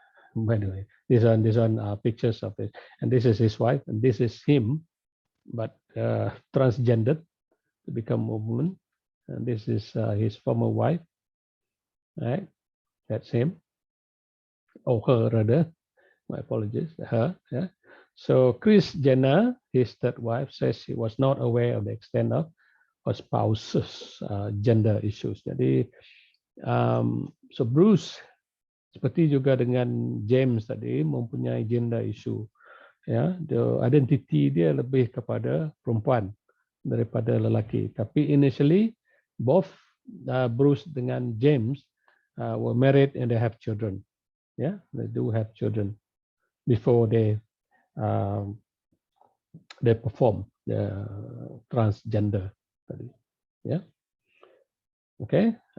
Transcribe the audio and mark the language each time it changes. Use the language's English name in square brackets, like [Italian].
[English] By the way, these are pictures of it, and this is his wife, and this is him, but transgendered to become a woman, and this is his former wife, right? That's him, or her rather. My apologies, her. Yeah. So Kris Jenner, his third wife, says she was not aware of the extent of her spouse's gender issues. [Malay] Jadi, so Bruce seperti juga dengan James tadi mempunyai gender issue. Ya, [English] the identity [Malay] dia lebih kepada perempuan daripada lelaki. [English] Tapi initially both Bruce dengan James were married and they have children. Yeah, they do have children before they perform the transgender. Yeah. Okay.